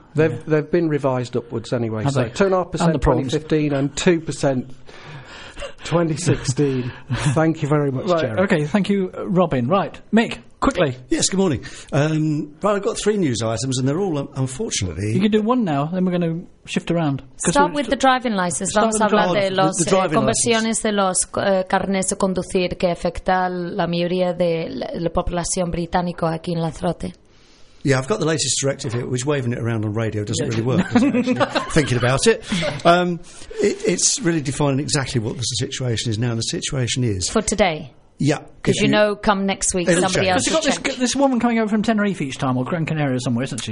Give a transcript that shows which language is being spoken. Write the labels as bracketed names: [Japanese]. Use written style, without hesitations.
[English] They've been revised upwards anyway. So 2.5% 2015 and 2% 2016. Thank you very much, Gerry. Okay, thank you, Robin. Right, Mick. Quickly. Yes, good morning. Well, I've got three news items, and they're all, unfortunately... You can do one now, then we're going to shift around. Start with the driving licence. [Spanish] Vamos a hablar de los conversiones de los carnes de conducir que afecta la mayoría de la población británica aquí en Lanzarote. [English] Yeah, I've got the latest directive here, which waving it around on radio doesn't really work, thinking about it. It's really defining exactly what the situation is now. And the situation is... For today. Yeah. Because you know, come next week, somebody else will check. She's got this woman coming over from Tenerife each time, or Gran Canaria somewhere, isn't she?